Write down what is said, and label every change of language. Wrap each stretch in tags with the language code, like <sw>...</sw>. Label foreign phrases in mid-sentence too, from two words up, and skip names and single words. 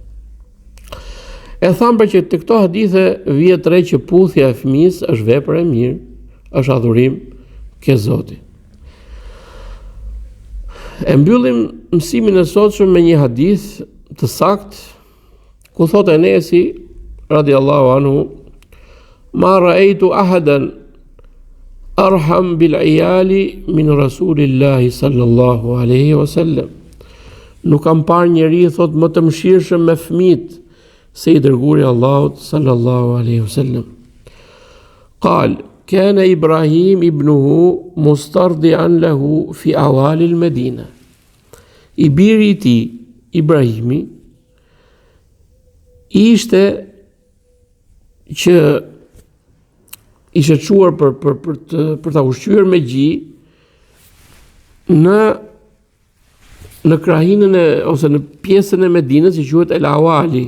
<sq>E thamë për që të këto hadithe vihet re që puthja e fëmijës është vepër e mirë, është adhurim ke Zoti. E mbyllim mësimin e sotshëm me një hadith të saktë, ku thotë Enesi</sq> <ar>رضي الله عنه: "ما رأيت أحدا أرحم بالعيال من رسول الله صلى الله عليه وسلم."</ar> <sq>Nuk kam parë njeri, thot, më të mëshirshëm me fëmijët se i dërguari Allahut</sq> <ar>صلى الله عليه وسلم. قال: كان إبراهيم ابنه مسترضعا له في عوالي المدينة."</ar> <sq>I biri i tij, Ibrahimi, ishte që ishte çuar për ta ushqyer me gji në krahinën ose në pjesën e Medinës që quhet El Awali.</sq>